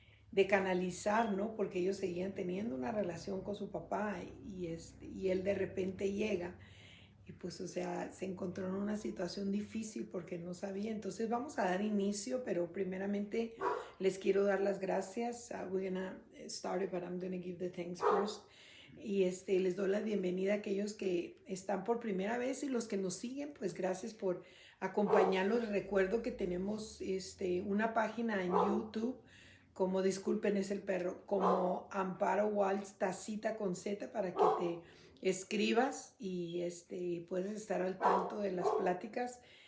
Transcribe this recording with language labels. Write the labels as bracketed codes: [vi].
[es] de canalizar, ¿no? Porque ellos seguían teniendo una relación con su papá y él de repente llega y pues, o sea, se encontró en una situación difícil porque no sabía. Entonces vamos a dar inicio, pero primeramente les quiero dar las gracias. [en] We're gonna start it, but I'm gonna give the thanks first. [es] Y les doy la bienvenida a aquellos que están por primera vez y los que nos siguen, pues gracias por acompañarnos. Recuerdo que tenemos una página en YouTube, como disculpen es el perro, como Amparo Waltz, Tacita con Z, para que te escribas y puedes estar al tanto de las pláticas.